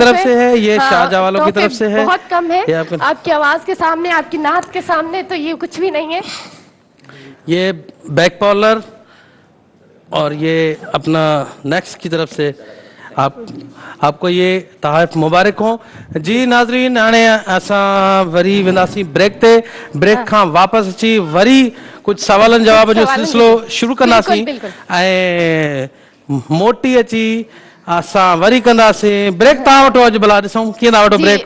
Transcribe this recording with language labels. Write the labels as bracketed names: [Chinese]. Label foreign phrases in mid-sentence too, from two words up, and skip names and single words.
[Urdu] طرف سے ہے، یہ شاہجہاں والوں کی तोहफे طرف سے ہے. بہت کم ہے یہ آپ کے-- آپ کی آواز کے سامنے، آپ کی نعت کے سامنے تو یہ کچھ بھی نہیں ہے. یہ بیک پارلر اور یہ اپنا نیکسٹ کی طرف سے آپ کو یہ تحف مبارک ہو. [Sindhi] जी नाज़रीन, हाणे असां वरी वेंदासीं ब्रेक ते। ब्रेक खां वापसि अची वरी कुछ सवालनि जवाब जो सवालनि सिलसिलो शुरू कंदासीं बिल्कुल, ऐं मोटी अची असां वरी कंदासीं ब्रेक। तव्हां वठो अॼु भला ॾिसूं कीअं था वठो ब्रेक।